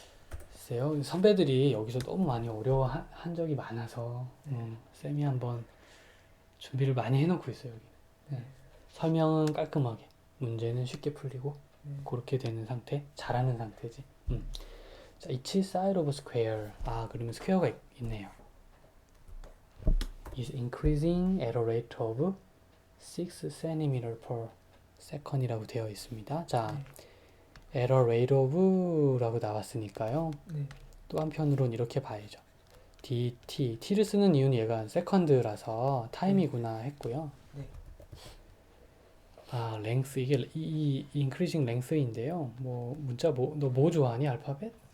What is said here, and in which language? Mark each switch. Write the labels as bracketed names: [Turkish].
[Korean] 글쎄요, 선배들이 여기서 너무 많이 어려워한 적이 많아서 쌤이 한번 준비를 많이 해놓고 있어요. 여기. 설명은 깔끔하게, 문제는 쉽게 풀리고 그렇게 되는 상태, 잘하는 상태지. [English] 자, each side of a square. [Korean] 그러면 스퀘어가 있네요. [English] is increasing at a rate of 6 cm per second [Korean] 이라고 되어 있습니다. 자, [English] at a rate of [Korean] 라고 나왔으니까요. 또 한편으로는 이렇게 봐야죠. t를 쓰는 이유는 얘가 세컨드라서 타임이구나 했고요. length 이게 이 [English] increasing [Korean] length인데요. 뭐 문자 너 뭐 좋아하니 알파벳?